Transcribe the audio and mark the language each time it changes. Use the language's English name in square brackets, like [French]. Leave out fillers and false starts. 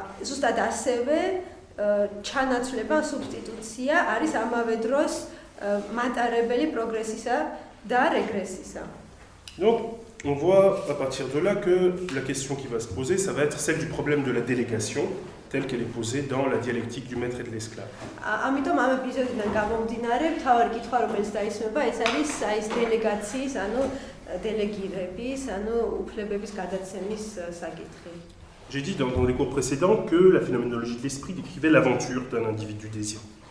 [Georgian] ზუსტად ასევე ჩანაცვლება სუბსტიტუცია არის ამავე დროს მატარებელი პროგრესისა და რეგრესისა. [French] Donc, on voit à partir de là que la question qui va se poser, ça va être celle du problème de la délégation, telle qu'elle est posée dans la dialectique du maître et de l'esclave. [Georgian] ამიტომ ამ ეპიზოდიდან გამომდინარე, მთავარი კითხვა, რომელიც დაისმება, ეს არის ის დელეგაციის, ანუ დელეგირების, ანუ უფლებების გადაცემის საკითხი. [French] J'ai dit dans les cours précédents que la phénoménologie de l'esprit décrivait l'aventure d'un individu désirant.